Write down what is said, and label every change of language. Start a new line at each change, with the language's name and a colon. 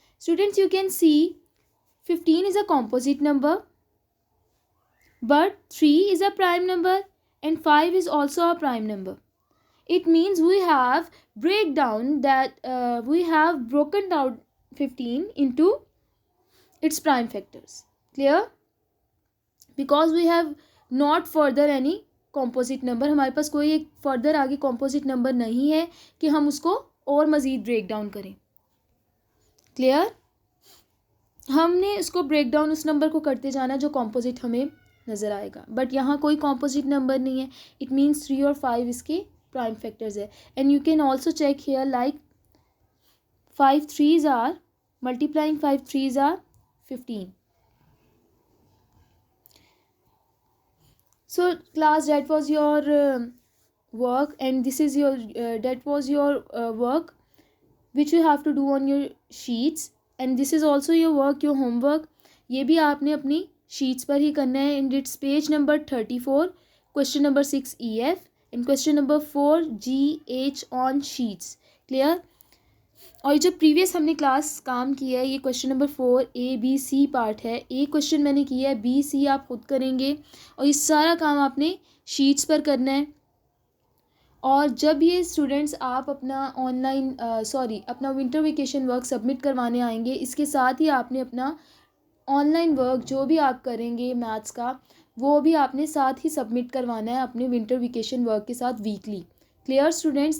English: Students, you can see 15 is a composite number, but 3 is a prime number and 5 is also a prime number. It means we have broken down 15 into its prime factors. Clear? Because we have not further any composite number.
Hindi: हमारे पास कोई एक further आगे composite number नहीं है कि हम उसको और मज़ीद break down करें. Clear? हमने इसको break down उस number को करते जाना जो composite हमें नज़र आएगा, बट यहाँ कोई कॉम्पोजिट नंबर नहीं है,
English: it means
Hindi: 3 और 5 इसके प्राइम फैक्टर्स है.
English: And you can also check here like 5 3s are multiplying 5 3s are 15. So class, that was your work, and this is your that was your work which you have to do on your sheets, and this is also your work, your homework.
Hindi: ये भी आपने अपनी sheets पर ही करना है.
English: and it's page number 34, question number 6 EF and question number 4 GH on sheets. clear?
Hindi: और जो previous हमने क्लास काम किया है, ये क्वेश्चन नंबर 4 ABC पार्ट है. ए क्वेश्चन मैंने किया है, BC आप खुद करेंगे, और ये सारा काम आपने शीट्स पर करना है. और जब ये स्टूडेंट्स आप अपना ऑनलाइन अपना विंटर वेकेशन वर्क सबमिट करवाने आएंगे, इसके साथ ही आपने अपना ऑनलाइन वर्क जो भी आप करेंगे मैथ्स का, वो भी आपने साथ ही सबमिट करवाना है अपने विंटर वेकेशन वर्क के साथ वीकली. Clear students?